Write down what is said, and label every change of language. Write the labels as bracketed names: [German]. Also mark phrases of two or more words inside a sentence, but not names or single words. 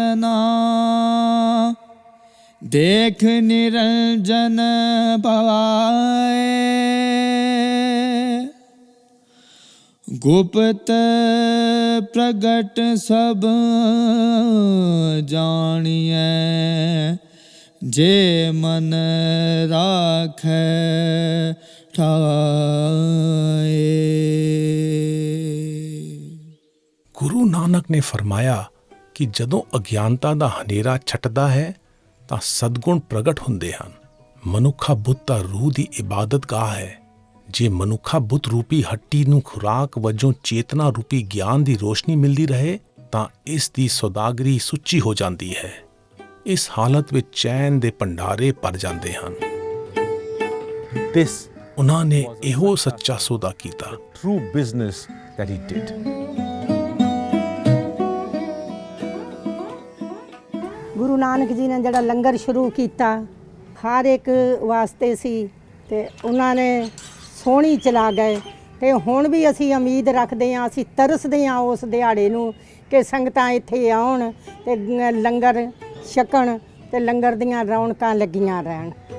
[Punjabi] ਦੇਖ ਨਿਰੰਜਨ ਭਵਾਏ ਗੁਪਤ ਪ੍ਰਗਟ ਸਭ ਜਾਣੀਐ ਜੇ ਮਨ ਰਾਖੈ ਠਾਏ। ਗੁਰੂ ਨਾਨਕ ਨੇ ਫਰਮਾਇਆ ਕਿ ਜਦੋਂ ਅਗਿਆਨਤਾ ਦਾ ਹਨੇਰਾ ਛਟਦਾ ਹੈ ਤਾਂ ਸਦਗੁਣ ਪ੍ਰਗਟ ਹੁੰਦੇ ਹਨ। ਮਨੁੱਖਾ ਬੁੱਤ ਤਾਂ ਰੂਹ ਦੀ ਇਬਾਦਤਗਾਹ ਹੈ। ਜੇ ਮਨੁੱਖਾ ਬੁੱਤ ਰੂਪੀ ਹੱਟੀ ਨੂੰ ਖੁਰਾਕ ਵਜੋਂ ਚੇਤਨਾ ਰੂਪੀ ਗਿਆਨ ਦੀ ਰੋਸ਼ਨੀ ਮਿਲਦੀ ਰਹੇ ਤਾਂ ਇਸ ਦੀ ਸੌਦਾਗਰੀ ਸੁੱਚੀ ਹੋ ਜਾਂਦੀ ਹੈ। ਇਸ ਹਾਲਤ ਵਿੱਚ ਚੈਨ ਦੇ ਭੰਡਾਰੇ ਭਰ ਜਾਂਦੇ ਹਨ। ਉਹਨਾਂ ਨੇ ਇਹੋ ਸੱਚਾ ਸੌਦਾ ਕੀਤਾ। [English] True business that he did. [Punjabi] ਗੁਰੂ ਨਾਨਕ ਜੀ ਨੇ ਜਿਹੜਾ ਲੰਗਰ ਸ਼ੁਰੂ ਕੀਤਾ ਹਰ ਇੱਕ ਵਾਸਤੇ ਸੀ ਤੇ ਉਹਨਾਂ ਨੇ ਸੋਹਣੀ ਚਲਾ ਗਏ ਤੇ ਹੁਣ ਵੀ ਅਸੀਂ ਉਮੀਦ ਰੱਖਦੇ ਹਾਂ, ਅਸੀਂ ਤਰਸਦੇ ਹਾਂ ਉਸ ਦਿਹਾੜੇ ਨੂੰ ਕਿ ਸੰਗਤਾਂ ਇੱਥੇ ਆਉਣ ਤੇ ਲੰਗਰ ਛਕਣ ਤੇ ਲੰਗਰ ਦੀਆਂ ਰੌਣਕਾਂ ਲੱਗੀਆਂ ਰਹਿਣ।